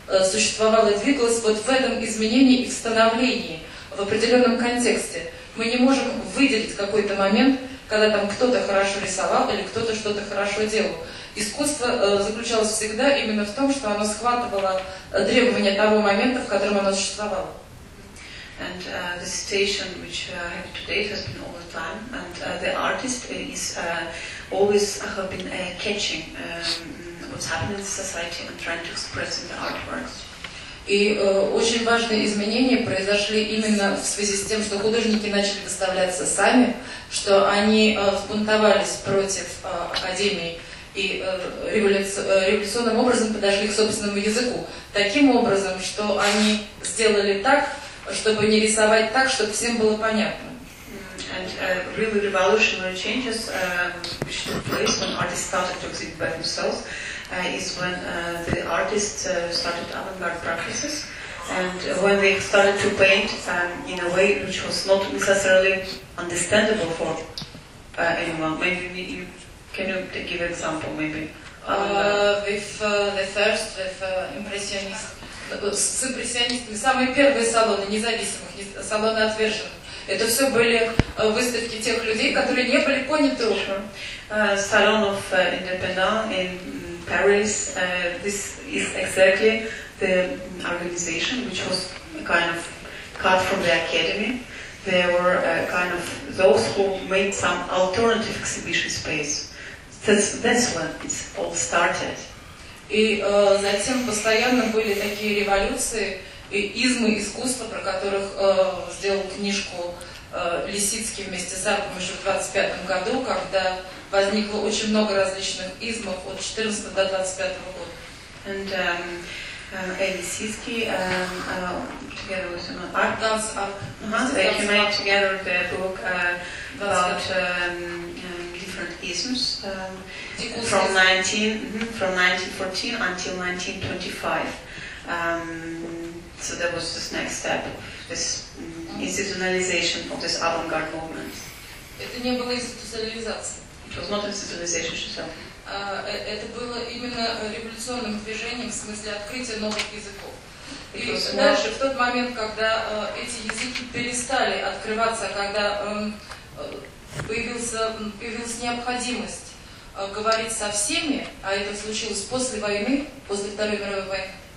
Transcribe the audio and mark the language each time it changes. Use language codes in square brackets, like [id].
[ru] существовало и двигалось вот в этом изменении и в становлении, в определенном контексте. Мы не можем выделить какой-то момент, когда там кто-то хорошо рисовал или кто-то что-то хорошо делал. Искусство заключалось всегда именно в том, что оно схватывало требования того момента, в котором оно существовало. [en] And the situation which I have today has been all the time, and the artist is always been catching what's happening in society and trying to express in the artworks. [ru] И очень важные изменения произошли именно в связи с тем, что художники начали выставляться сами, что они взбунтовались против академии и революционным образом подошли к собственному языку. Таким образом, что они сделали так, чтобы не рисовать так, чтобы всем было понятно. [en] And really revolutionary changes which took place when artists started to exhibit by themselves is when the artists started avant-garde practices and when they started to paint in a way which was not necessarily understandable for anyone. Maybe you can you give an example, maybe? With impressionists, [ru] самые первые салоны независимых, салоны отверженных. Это все были выставки тех людей, которые не были поняты уже. [en] Salon of Independence in Paris. This is exactly the organization which was kind of cut from the academy. There were kind of those who made some alternative exhibition space. That's when it all started. [ru] И затем постоянно были такие революции и измы искусства, про которых сделал книжку Лисицкий вместе с Арпом еще в 25-м году, когда возникло очень много различных измов от 14 до 25-го года. [en] And Лисицкий together with Art, together the book about different isms from 1914 until 1925. So that was this next step of this institutionalization of this avant-garde movement. [ru] Это не было институционализация. [en] It was not institutionalization, she said. [ru] Это было именно революционным движением в смысле открытия новых языков. И дальше в тот момент, когда эти языки перестали открываться, когда появилась необходимость говорить со всеми, а это случилось после войны, после Второй мировой войны.